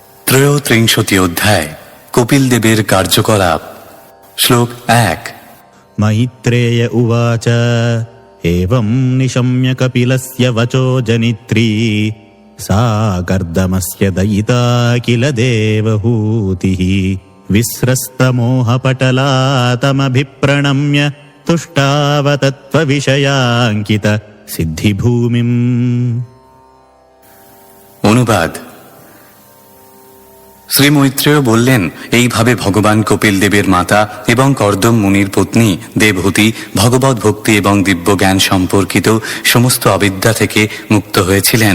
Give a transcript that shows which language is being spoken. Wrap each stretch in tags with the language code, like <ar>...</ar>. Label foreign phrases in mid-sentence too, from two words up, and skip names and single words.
<bn>ত্রয়োত্রিংশতি অধ্যায় কপিল দেবের কার্যকলাপ। শ্লোক 1।</bn> <sa>मैत्रेय उवाच एवं निशम्य कपिलस्य वचो जनित्री सा कर्दमस्य दयिता किल देवहूतिः विस्रस्तमोहपटला तमभिप्रणम्य तुष्टावतत्त्वविषयाङ्कित सिद्धिभूमिम्।</sa> <bn>অনুবাদ। শ্রী মৈত্রেয় বললেন, এইভাবে ভগবান কপিল দেবের মাতা এবং কর্দম মুনির পত্নী দেবহূতি ভগবত ভক্তি এবং দিব্য জ্ঞান সম্পর্কিত সমস্ত অবিদ্যা থেকে মুক্ত হয়েছিলেন।</bn>